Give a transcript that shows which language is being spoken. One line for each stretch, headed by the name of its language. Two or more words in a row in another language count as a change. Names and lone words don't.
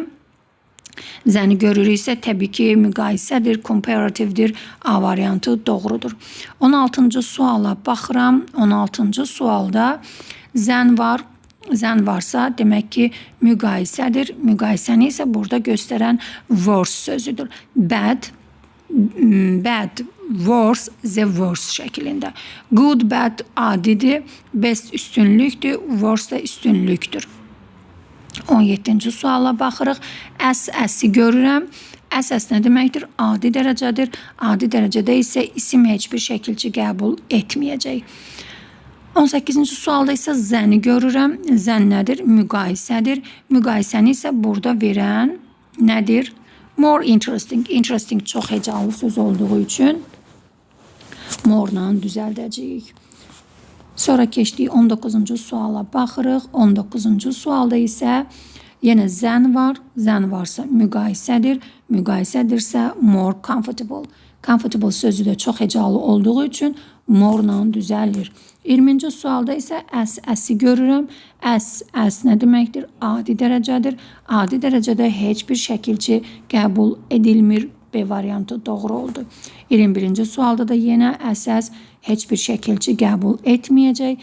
Azerbaijani: Zəni görürüksə təbii ki müqayisədir, comparative'dir. A variantı doğrudur. 16-cı suala baxıram. 16-cı sualda zən var. Zən varsa demək ki müqayisədir. Müqayisəni isə burada göstərən worse sözüdür.
English: Bad, worse, the worst şəklində. Good, bad
Azerbaijani: adidir. Best üstünlükdür. Worse da üstünlükdür. 17-ci suala baxırıq. Əsi görürəm. Əs nə deməkdir? Adi dərəcədir. Adi dərəcədə isə isim heç bir şəkilçi qəbul etməyəcək. 18-ci sualda isə zəni görürəm. Zən nədir? Müqayisədir. Müqayisəni isə burada verən nədir?
English: More interesting.
Azerbaijani: Interesting çox hecalı söz olduğu üçün more-la düzəldəcəyik. Sonra keçdik 19-cu suala baxırıq. 19-cu sualda isə yenə zən var. Zən varsa müqayisədir. Müqayisədirsə
English: more comfortable.
Azerbaijani: Comfortable sözü də çox hecalı olduğu üçün more-la düzəlir. 20-ci sualda isə əsi görürəm. Əs nə deməkdir? Adi dərəcədir. Adi dərəcədə heç bir şəkilçi qəbul edilmir. B variantı doğru oldu. 21-ci sualda da yenə əs heç bir şəkilçi qəbul etməyəcək.